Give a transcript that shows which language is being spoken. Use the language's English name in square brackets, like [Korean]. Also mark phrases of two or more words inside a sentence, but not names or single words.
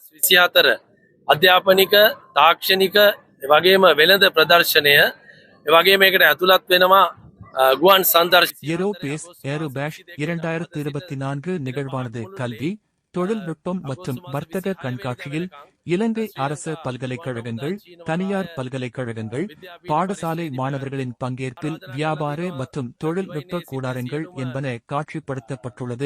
[Sinhala] අධ්‍යාපනික තාක්ෂණික වගේම වෙළඳ ප්‍රදර්ශනය වගේ මේකට ඇතුළත් වෙනවා ගුවන් සංදර්ශන. [Tamil] ஏரோபேஸ் ஏரோபேஷ் 2024 நிகழ்வானது கல்வி, தொழில்நுட்பம் மற்றும் வர்த்தக கண்காட்சியில் இலங்கை அரச பல்கலைக்கழகங்கள், தனியார் பல்கலைக்கழகங்கள், பாடசாலை மாணவர்களின் பங்கேற்பில் வியாபார மற்றும் தொழில்நுட்ப கூடாரங்கள் என்பன காட்சிப்படுத்தப்பட்டுள்ளது.